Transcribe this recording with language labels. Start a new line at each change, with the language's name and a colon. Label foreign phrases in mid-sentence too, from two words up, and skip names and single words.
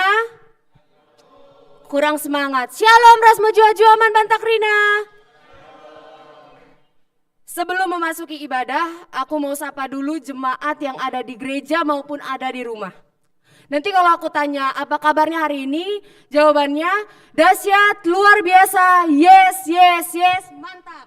Indonesian: Kurang semangat.
Batak Karo: Shalom, ras jua-jua man bantak rina.
Indonesian: Sebelum memasuki ibadah, aku mau sapa dulu jemaat yang ada di gereja maupun ada di rumah. Nanti kalau aku tanya, apa kabarnya hari ini? Jawabannya, dahsyat, luar biasa,
English: yes, yes, yes,
Indonesian: mantap.